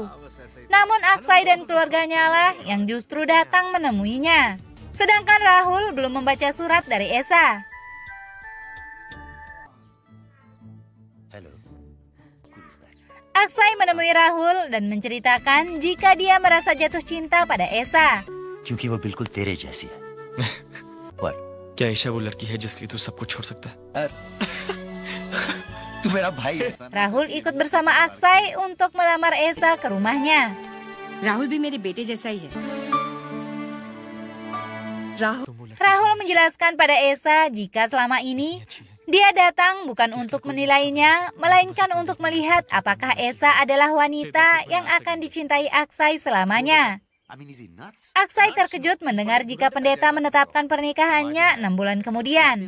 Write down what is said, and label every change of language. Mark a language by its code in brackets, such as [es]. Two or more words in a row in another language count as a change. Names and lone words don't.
[id] Namun Aksai dan keluarganya lah yang justru datang menemuinya. Sedangkan Rahul belum membaca surat dari Esa. Aksai menemui Rahul dan menceritakan jika dia merasa jatuh cinta pada Esa. [hi] क्योंकि वो बिल्कुल तेरे जैसी है। [en] What? [hi] क्या ईशा वो लड़की है जिसके लिए तू सब कुछ छोड़ सकता है? तू मेरा भाई है। [id] Rahul ikut bersama Aksai untuk melamar Esa ke rumahnya. [hi] राहुल भी मेरे बेटे जैसा ही है। [id] Rahul menjelaskan pada Esa jika selama ini dia datang bukan untuk menilainya, melainkan untuk melihat apakah Esa adalah wanita yang akan dicintai Aksai selamanya. Aksai terkejut mendengar jika pendeta menetapkan pernikahannya 6 bulan kemudian.